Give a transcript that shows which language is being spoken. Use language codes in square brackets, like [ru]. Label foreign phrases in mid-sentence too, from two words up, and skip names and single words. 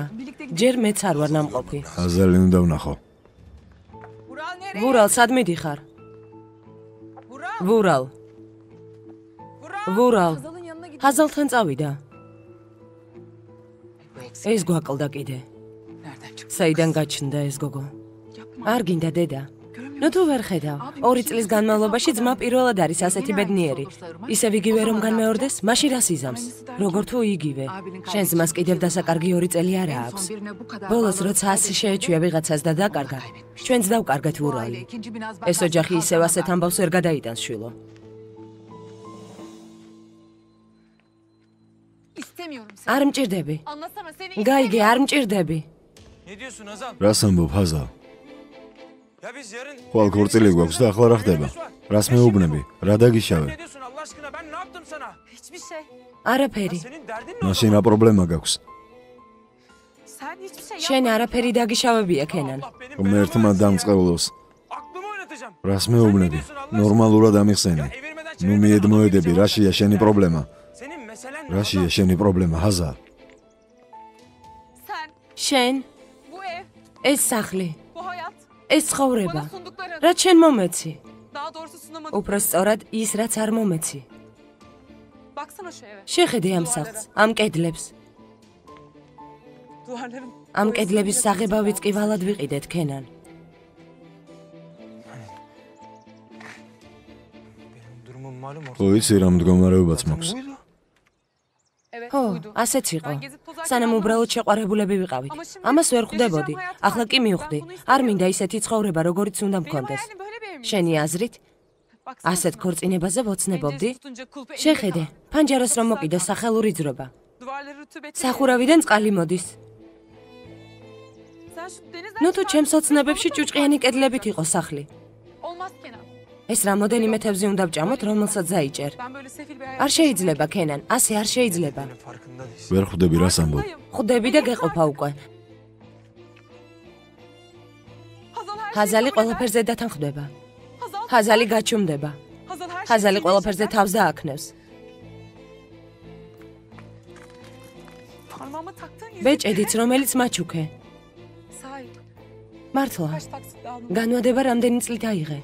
[ka] ჯერ მეც არ ვარ ნამყოფი. Hazal უნდა ვნახო. ვურალ, სად მიდიხარ? ვურალ. ვურალ. [tr] Hazal'ın yanına gidip [ka] ჰაზალთან წავიდა. ეს გვაკლდა კიდე. [tr] nereden çıktı? [ka] საიდან გაჩნდა ეს გოგო? [tr] Yapma. [ka] არ გინდა დედა. [tr] Görmüyor [ka] ნუ თუ ვერ ხედავ. 2 წლის განმავლობაში ძმა პირველად არის ასეთი ბედნიერი. ისევ იგივე რომ განმეორდეს, მაშინ რას იზამს? როგორ თუ იგივე. შენ ძმას კიდევ დასაკარგი 2 წელი არა აქვს. ბოლოს როცა ასე შეეჩვია ვიღაცას და დაკარგა, ჩვენც დავკარგეთ ურალი. ეს ოჯახი ისევ ასეთ ამბავს ვერ გადაიტანს შვილო. არ მჭირდები. გაიგე, არ მჭირდები. [tr] Ne diyorsun Hazal? [ka] რას ამბობ ჰაზალ? [tr] Ya biz yarın... [ka] ხვალ ქორწილი გვაქვს და ახლა რა ხდება? რას მეუბნები? რა დაგიშავე? [tr] Ne diyorsun Allah aşkına ben ne yaptım sana? Hiçbir şey. [ka] არაფერი. [tr] Senin derdin ne? [ka] მაშინ რა პრობლემა გაქვს? [tr] Sen hiçbir şey [ka] შენ [tr] yapmadın. [ka] არაფერი დაგიშავებია ქენან. [tr] Allah benim [ka] რომ [tr] belamı [ka] ერთმა [tr] versin ya. [ka] დამწყევლოს. [tr] Aklımı oynatacağım. [ka] რას მეუბნები? ნორმალურად ამიხსენი. [tr] Evirmeden [ka] ნუ მიედმოედები, რაშია შენი პრობლემა? [tr] Senin meselen ne? [ka] რაშია შენი პრობლემა, ჰაზალ? [tr] Sen, [ka] შენ [tr] bu ev, [ka] ეს სახლი, [tr] bu hayat, [ka] ეს ცხოვრება. [tr] bana sundukların. [ka] რაც შენ მომეცი. [tr] Daha doğrusu sunamadın. [ka] უფრო სწორად ის რაც არ მომეცი. [tr] Baksana şu eve. [ka] შეხედე ამ სახლს, ამ კედლებს. [tr] Duvarların. [ka] ამ კედლების საღებავიც კი ვალად ვიყიდეთ ქენან. [tr] Benim durumum malum ortada. [ka] ხო იცი რა მდგომარეობაც მაქვს. [tr] Buydu. Evet, [ka] ხო, [tr] buydu. [ka] ასეც იყო. [tr] Ben gezip tozarken [ka] სანამ [tr] anladım. [ka] უბრალოდ შეყვარებულები ვიყავით. [tr] Ama şimdi [ka] ამას ვერ [tr] yaşayacağım [ka] ხვდებოდი. [tr] hayatı [ka] ახლა [tr] farklı. [ka] კი მივხვდი. [tr] Ben bunu [ka] არ [tr] istemiyorum. [ka] მინდა ისეთი ცხოვრება, როგორიც უნდა [tr] Benim [ka] მქონდეს. [tr] hayalim böyle bir ev mi? [ka] შენი აზრით, [tr] Baksana [ka] ასეთ [tr] şuna. [ka] ქორწინებაზე ვოცნებობდი? [tr] Penceresi tutunca kulpu elimde [ka] შეხედე, [tr] kaldı. [ka] ფანჯარას რომ მოკიდე სახელური ძრობა. Duvarları rutubetli. სახურავიდან წყალი მოდის. [tr] Sen şu denizden [ka] ნუ თუ [tr] çıkan [ka] ჩემს ოცნებებში [tr] balık [ka] ჭუჭყიანი [tr] balık [ka] კედლებით [tr] balık. [ka] იყო სახლი. [tr] Olmaz Kenan. [ka] ეს რამოდენიმე თევზი უნდა ვჭამოთ, რომელსაც დაიჭერ. [tr] Ben böyle sefil bir hayat [ka] არ შეიძლება, ქენან, ასე არ შეიძლება. [tr] Benim farkında değilsin. [ka] ვერ ხვდები რას ამბობ? [tr] Farkındayım. [ka] ხვდები და გეყოფა უკვე. [tr] Hazal her şeyi [ka] ჰაზალი [tr] kabul eder. [ka] ყველაფერზე დათანხმდება. [tr] Hazal, [ka] ჰაზალი გაჩუმდება. [tr] Hazal her şeyi [ka] ჰაზალი [tr] kabul [ka] ყველაფერზე [tr] eder. [ka] თავს დააქნევს. [tr] Parmağıma taktığın yüzük. [ka] ბეჭედიც, რომელიც მაჩუქე. [tr] Sahi. [ka] მართლა, [tr] Kaç taksitle aldın? [ka] განვადება რამდენი წლით აიღე?